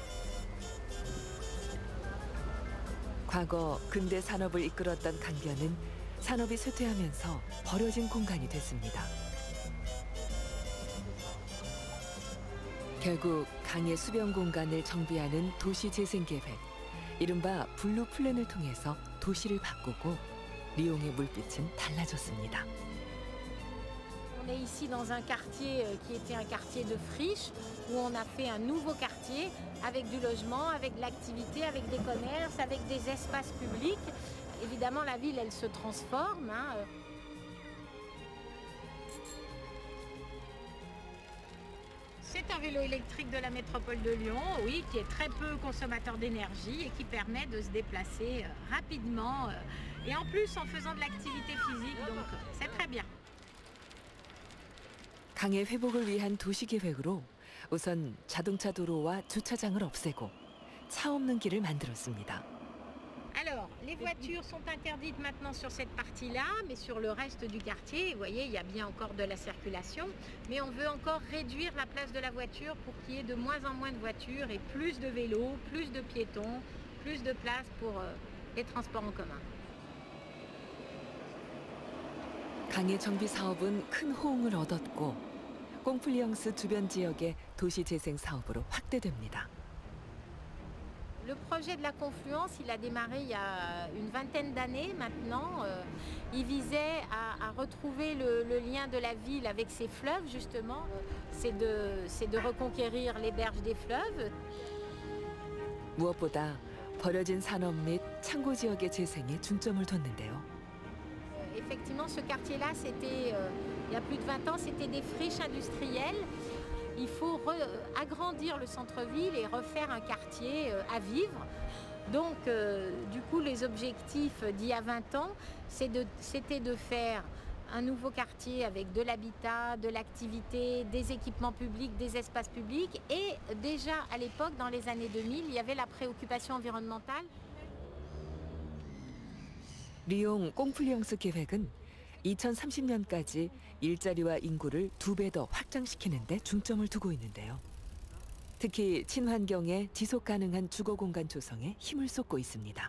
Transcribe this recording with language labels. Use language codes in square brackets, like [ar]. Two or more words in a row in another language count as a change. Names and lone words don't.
[ko] 과거 근대 산업을 이끌었던 강변은 산업이 쇠퇴하면서 버려진 공간이 됐습니다. 결국 강의 수변 공간을 정비하는 도시 재생 계획, 이른바 블루 플랜을 통해서 도시를 바꾸고 리옹의 물빛은 달라졌습니다. [fr] On est ici dans un quartier qui était un quartier de friche, où on a fait un nouveau quartier avec du logement, avec de l'activité, avec des commerces, avec des espaces publics. Évidemment, la ville, elle se transforme. C'est un vélo électrique de la métropole de Lyon, oui, qui est très peu consommateur d'énergie et qui permet de se déplacer rapidement et en plus en faisant de l'activité physique, donc c'est très bien. [ko] 강의 회복을 위한 도시 계획으로 우선 자동차 도로와 주차장을 없애고 차 없는 길을 만들었습니다. [fr] Alors, les voitures sont interdites maintenant sur cette partie-là, mais sur le reste du quartier, vous voyez, il y a bien encore de la circulation, mais on veut encore réduire la place de la voiture pour qu'il y ait de moins en moins de voitures et plus de vélos, plus de piétons, plus de place pour les transports en commun. [ko] 강의 정비 사업은 큰 호응을 얻었고 꽁플리앙스 주변 지역의 도시 재생 사업으로 확대됩니다. [fr] Le projet de la confluence, il a démarré il y a une vingtaine d'années maintenant. Il visait à retrouver le lien de la ville avec ses fleuves, justement. C'est de reconquérir les berges des fleuves. [ko] 무엇보다 버려진 산업 및 창고 지역의 재생에 중점을 뒀는데요. [fr] Effectivement, ce quartier-là, c'était, il y a plus de 20 ans, c'était des friches industrielles. Il faut agrandir le centre-ville et refaire un quartier à vivre. Donc, du coup, les objectifs d'il y a 20 ans, c'était de faire un nouveau quartier avec de l'habitat, de l'activité, des équipements publics, des espaces publics. Et déjà, à l'époque, dans les années 2000, il y avait la préoccupation environnementale. [ko] 리옹 꽁플리앙스 계획은 2030년까지 일자리와 인구를 2배 더 확장시키는 데 중점을 두고 있는데요. 특히 친환경의 지속 가능한 주거 공간 조성에 힘을 쏟고 있습니다.